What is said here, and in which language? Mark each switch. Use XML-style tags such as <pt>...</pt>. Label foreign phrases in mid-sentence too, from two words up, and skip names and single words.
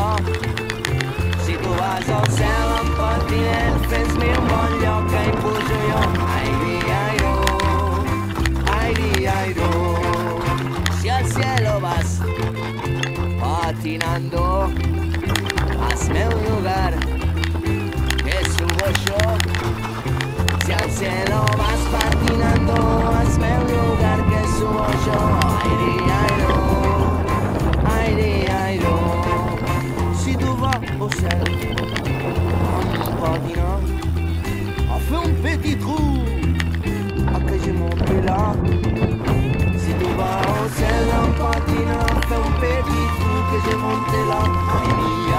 <ca>Si tu vas al cel amb patinet, fes-mi un bon lloc que hi pujo jo. Ai, di, ai, do, ai, di, ai, do.</ca> <es>patinando. Hazme un lugar que subo yo. Si al cielo vas patinando, hazme un lugar que subo yo.</es> <fr>Aire, si tu vas au ciel en patinant, fais un petit trou, après je monte là. Si tu vas au ciel en patinant, fais un petit trou que je monte là.</fr>